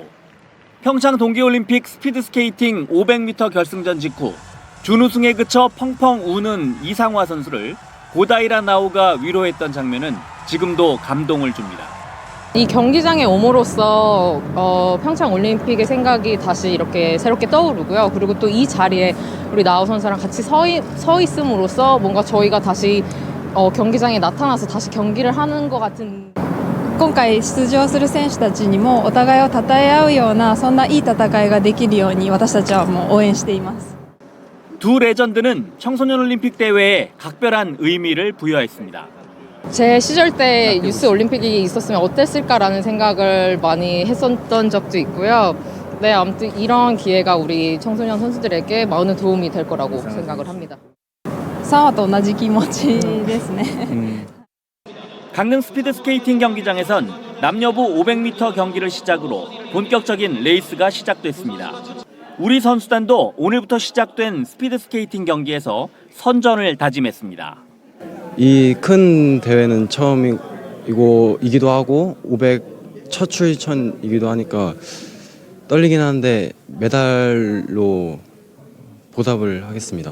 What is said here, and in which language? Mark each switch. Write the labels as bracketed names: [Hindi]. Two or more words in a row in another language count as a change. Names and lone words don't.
[Korean] 평창 동계올림픽 스피드 스케이팅 500m 결승전 직후 준우승에 그쳐 펑펑 우는 이상화 선수를 고다이라 나오가 위로했던 장면은 지금도 감동을 줍니다. 이 경기장에 옴으로써 평창 올림픽의 생각이 다시 이렇게 새롭게 떠오르고요. 그리고 또 이 자리에 우리 나우 선수랑 같이 서 있음으로써 뭔가 저희가 다시 경기장에 나타나서 다시 경기를 하는 것 같은 [Japanese] 今回出場する選手たちにもお互いを称え合うようなそんないい戦いができるように私たちはもう応援しています。 [Korean] 두 레전드는 청소년 올림픽 대회에 각별한 의미를 부여했습니다. 제 시절 때 유스 올림픽이 있었으면 어땠을까라는 생각을 많이 했었던 적도 있고요. 네, 아무튼 이런 기회가 우리 청소년 선수들에게 많은 도움이 될 거라고 생각을 합니다. [Japanese] サワと同じ気持ちですね。 [Korean] 강릉 스피드 스케이팅 경기장에선 남녀부 500m 경기를 시작으로 본격적인 레이스가 시작됐습니다. 우리 선수단도 오늘부터 시작된 스피드 스케이팅 경기에서 선전을 다짐했습니다. 이 큰 대회는 처음이기도 하고 500 첫 출전이기도 하니까 떨리긴 하는데 메달로 보답을 하겠습니다.